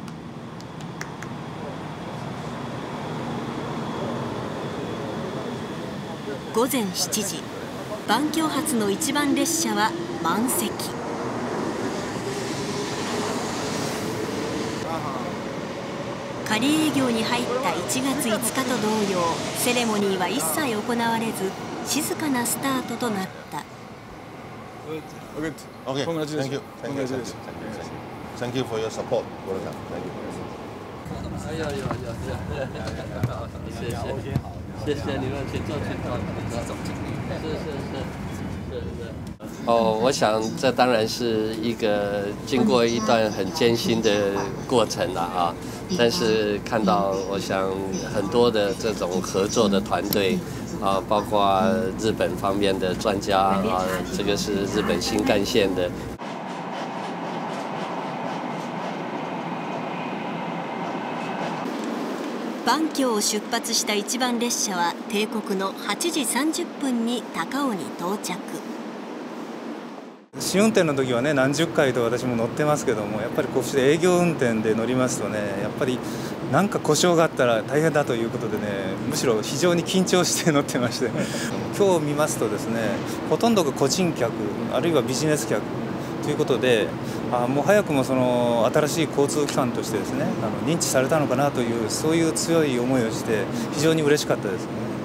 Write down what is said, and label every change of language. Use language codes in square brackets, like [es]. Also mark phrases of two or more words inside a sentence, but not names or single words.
[ja] 午前7時、板橋発の一番列車は満席。仮営業に入った1月5日と同様、セレモニーは一切行われず、静かなスタートとなった。 [en] Thank you for your support. [zh] 谢谢你们去做去做总经理，是。我想这当然是一个经过一段很艰辛的过程了啊，但是看到我想很多的这种合作的团队啊，包括日本方面的专家啊，这个是日本新干线的。 [ja] 板橋を出発した一番列車は定刻の8時30分に高尾に到着。試運転の時はね、何十回と私も乗ってますけども、やっぱりこうして営業運転で乗りますとね、やっぱり何か故障があったら大変だということでね、むしろ非常に緊張して乗ってまして今日見ますとですね、ほとんどが個人客あるいはビジネス客ということで、もう早くもその新しい交通機関としてですね、認知されたのかなという、そういう強い思いをして非常に嬉しかったですね。